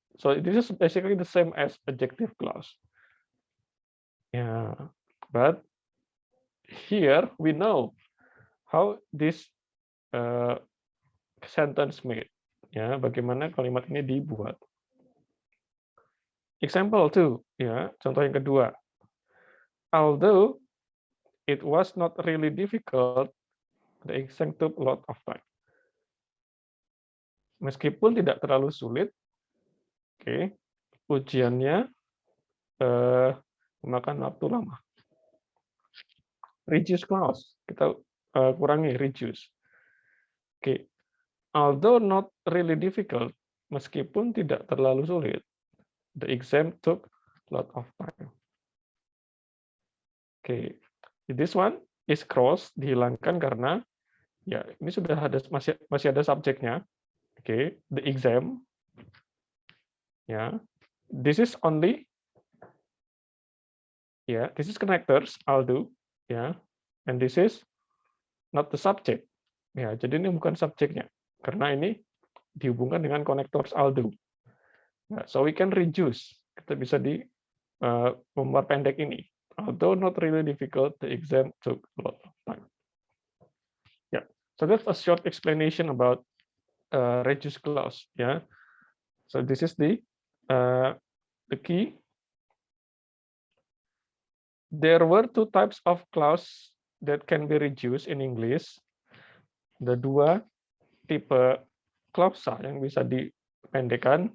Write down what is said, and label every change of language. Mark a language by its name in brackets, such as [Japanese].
[English] So this is basically the same as adjective clause. Yeah, but here we know how this sentence made. [Indonesian] Ya, bagaimana kalimat ini dibuat. [English] Example 2, [Indonesian] ya, contoh yang kedua. [English] Although it was not really difficult, the exam took a lot of time. [Indonesian] Meskipun tidak terlalu sulit, oke, ujiannya memakan waktu lama. Reduce clause, kita kurangi reduce. [English] Oke, although not really difficult, [Indonesian] meskipun tidak terlalu sulit, [English] the exam took a lot of time. [Indonesian] Oke, [English] this one is cross, [Indonesian] dihilangkan karena ya ini sudah ada masih ada subjeknya. [English] Oke, the exam. Ya, this is only. Ya, this is connectors, although. Ya, and this is not the subject. [Indonesian] Ya, jadi ini bukan subjeknya karena ini dihubungkan dengan connectors although. [English] Nah, so we can reduce. [Indonesian] Kita bisa memperpendek ini. [English] Although not really difficult, the exam took a lot of time. Yeah, so that's a short explanation about reduce clause. Yeah, so this is the key. There were two types of clause that can be reduced in English. [Indonesian] Ada dua tipe klausa yang bisa dipendekkan.